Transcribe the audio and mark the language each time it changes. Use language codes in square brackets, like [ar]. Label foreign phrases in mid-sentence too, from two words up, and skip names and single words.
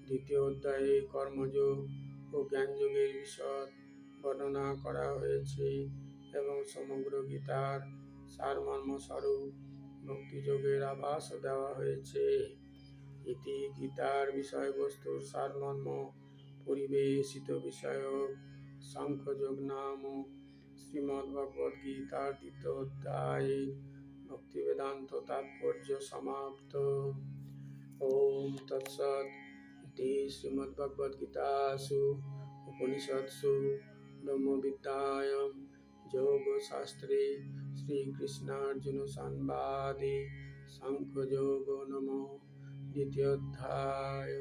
[bn] দ্বিতীয় অধ্যায়ে কর্মযোগ ও জ্ঞানযোগের বিশদ বর্ণনা করা হয়েছে এবং সমগ্র গীতার সারমর্ম স্বরূপ ভক্তিযোগের আভাস দেওয়া হয়েছে। ইতি গীতার বিষয়বস্তুর সারমর্ম পরিবেশিত বিষয়ক সাংখ্যযোগ নামক শ্রীমদ্ভগবদ্ গীতার দ্বিতীয় অধ্যায়ে ভক্তিবেদান্ত তাৎপর্য সমাপ্ত। [sa] ওম তৎসৎ। ইতি শ্রীমদ্ভগবদ্গীতাসু উপনিষৎসু ব্রহ্মবিদ্যায়াং যোগশাস্ত্রে শ্রীকৃষ্ণার্জুন সংবাদে সাংখ্যযোগো নামো দ্বিতীয়োধ্যায়।